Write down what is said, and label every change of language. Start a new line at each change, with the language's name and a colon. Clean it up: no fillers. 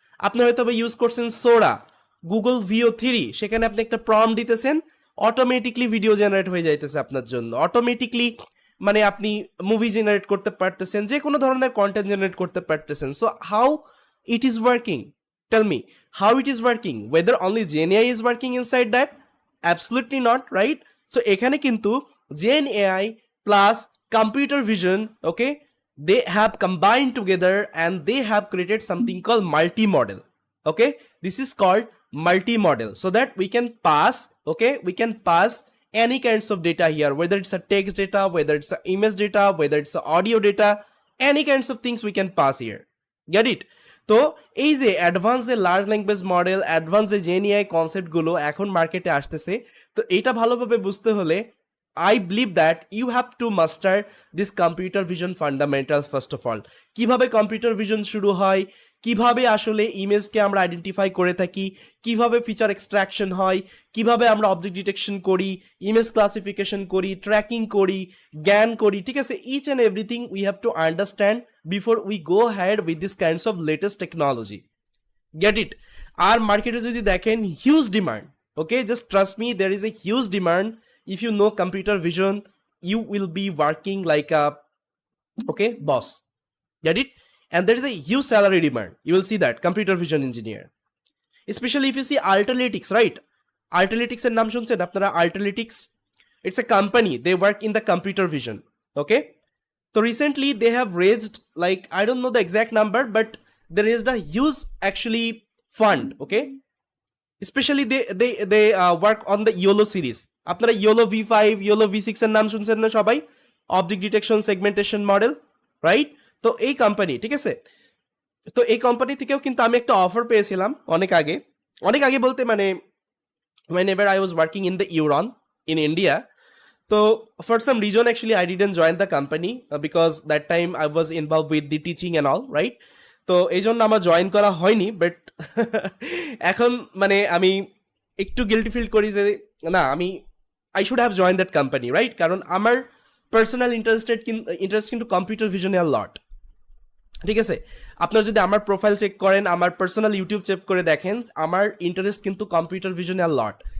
Bangla: আপনি হয়তো ইউজ করছেন সোরা, গুগল ভিও 3, সেখানে আপনি একটা প্রম্পট দিতেছেন, অটোমেটিকলি ভিডিও জেনারেট হয়ে যাইতেছে আপনার জন্য, অটোমেটিকলি মানে আপনি মুভি জেনারেট করতে পারতেছেন, যে কোনো ধরনের কন্টেন্ট জেনারেট করতে পারতেছেন।
English: So how it is working? Tell me how it is working, whether only GenAI is working inside that? Absolutely not, right. So
Bangla: এখানে কিন্তু
English: GenAI plus computer vision, okay, they have combined together and they have created something called multi-model. Okay, this is called multi-model, so that we can pass, okay, we can pass any kinds of data here, whether it's a text data, whether it's a image data, whether it's a audio data, any kinds of things we can pass here. Get it?
Bangla: তো এই যে advance যে large language model, advance যে জেএনএআই কনসেপ্টগুলো এখন মার্কেটে আসতেছে, তো এটা ভালোভাবে বুঝতে হলে
English: I believe that you have to master this computer vision fundamentals first of all.
Bangla: কিভাবে কম্পিউটার ভিশন শুরু হয়, কিভাবে আসলে ইমেজকে আমরা আইডেন্টিফাই করে থাকি, কিভাবে ফিচার এক্সট্রাকশন হয়, কিভাবে আমরা অবজেক্ট ডিটেকশন করি, ইমেজ ক্লাসিফিকেশন করি, ট্র্যাকিং করি, জ্ঞান করি, ঠিক আছে।
English: Each and everything we have to understand before we go had with this kinds of latest technology. Get it?
Bangla: আর মার্কেটে যদি দেখেন
English: Huge demand, okay, just trust me, there is a huge demand. If you know computer vision, you will be working like a, okay, boss. Get it? And there is a huge salary demand. You will see that computer vision engineer, especially if you see Alterytics, right?
Bangla: Alterytics এর নাম শুনছেন আপনারা?
English: Alterytics, it's a company, they work in the computer vision, okay. So recently they have raised, like, I don't know the exact number, but they raised a huge actually fund, okay. Especially they work on the YOLO series.
Bangla: আপনারা YOLO V5, YOLO V6 এর নাম শুনছেন না সবাই? Object detection segmentation model, right? তো এই company, ঠিক আছে, তো এই কোম্পানি থেকেও কিন্তু আমি একটা অফার পেয়েছিলাম অনেক আগে বলতে মানে
English: whenever I was working in the Euron in India. So for some reason actually I didn't join the company because that time I was involved with the teaching and all, right?
Bangla: তো এই জন্য আমার join করা হয়নি, but এখন মানে আমি একটু গিল্টি ফিল করি যে না, আমি
English: I should have join that company,
Bangla: right? কারণ আমার পার্সোনাল ইন্টারেস্ট কিন্তু কম্পিউটার ভিশনে আর লট, ঠিক আছে। আপনারা যদি আমার প্রোফাইল চেক করেন, আমার পার্সোনাল ইউটিউব চেক করে দেখেন, আমার ইন্টারেস্ট কিন্তু কম্পিউটার ভিশনে আর লট।